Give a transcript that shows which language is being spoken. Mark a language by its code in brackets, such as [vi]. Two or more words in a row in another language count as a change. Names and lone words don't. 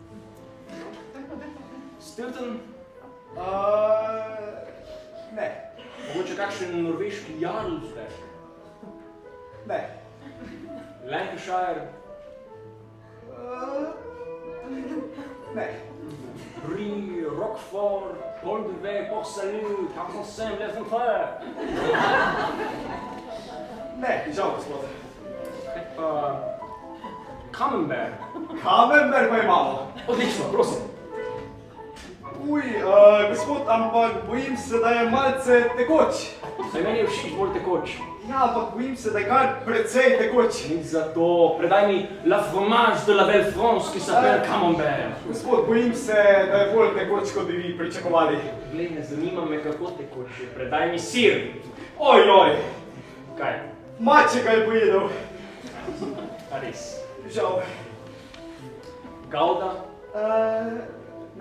[sl] Stilton? Ne. Mogoče kakšen norveški Jarlsberg? Ne. Lancashire? Ne. Brie, Roquefort, Paul de Vey, Port Salut, Carcassonne, Les Enfants? Ne, žal, gospod. Kaj pa Camembert? Camembert pa imamo. Odlično, prosim. Gospod, ampak bojim se, da je malce tekoč. Saj meni je všeč bolj tekoč. Ja, ampak bojim se, da je kar precej tekoč. Nič za to, predaj mi [fr] la fromage de la belle France, [sl] ki [fr] se appelle [sl] Camembert. Gospod, bojim se, da je bolj tekoč, kot bi vi pričakovali. Glej, ne zanima me, kako tekoč je. Predaj mi sir. Ojoj, Kaj? maček ga je pojedel. A res? Žal. Gouda? Ne.